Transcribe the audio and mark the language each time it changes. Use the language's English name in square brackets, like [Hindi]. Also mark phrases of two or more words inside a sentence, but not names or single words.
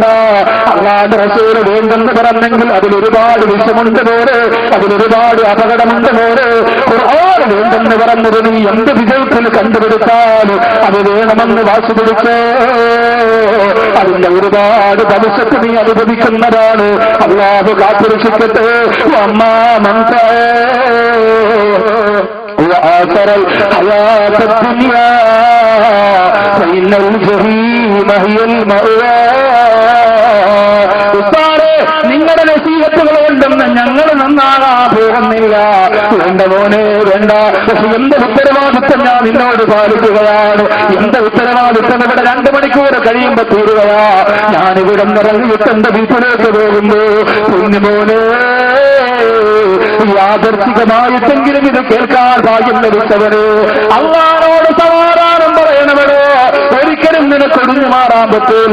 [Malayalam] അല്ലാഹുവിന്റെ റസൂല് വേണ്ടെന്ന് പറഞ്ഞെങ്കിൽ അതിലൊരുപാട് വിഷമുണ്ട് പോരെ, അതിലൊരുപാട് അപകടമുണ്ട് പോരെ. ഖുർആൻ വേണ്ടെന്ന് പറഞ്ഞത് നീ എന്ത് വിജയത്തിൽ കണ്ടുപിടിച്ചാൽ അത് വേണമെന്ന് വാശി പിടിച്ച് അതിന്റെ ഒരുപാട് ഭവിഷ്യത്ത് നീ അനുഭവിക്കുന്നതാണ്. അല്ലാഹു കാത്തുരക്ഷിക്കട്ടെ. [Arabic] وآخر الحياة الدنيا فإن الجحيم هي المأوى. [Malayalam] നിങ്ങളുടെ നസീഹത്തുകൾ കൊണ്ടൊന്ന് ഞങ്ങൾ നന്നാകാൻ പോകുന്നില്ല. വേണ്ട മോനെ വേണ്ട. പക്ഷെ എന്റെ ഉത്തരവാദിത്വം ഞാൻ നിന്നോട് പാലിക്കുകയാണ്. എന്റെ ഉത്തരവാദിത്വം ഇവിടെ 2 മണിക്കൂർ കഴിയുമ്പോ തീരുകയാ. ഞാനിവിടെ നിറങ്ങിയിട്ട് എന്റെ വീട്ടിലേക്ക് പോകുമ്പോ കുഞ്ഞുമോനെ യാദർശികമായിട്ടെങ്കിലും ഇത് കേൾക്കാൻ ഭാഗ്യം ലഭിച്ചവര് അല്ലാഹുവോട് സമാധാനം പറയണവരോ ഒരിക്കലും നിനക്ക് ഒടിഞ്ഞു മാറാൻ പറ്റൂല.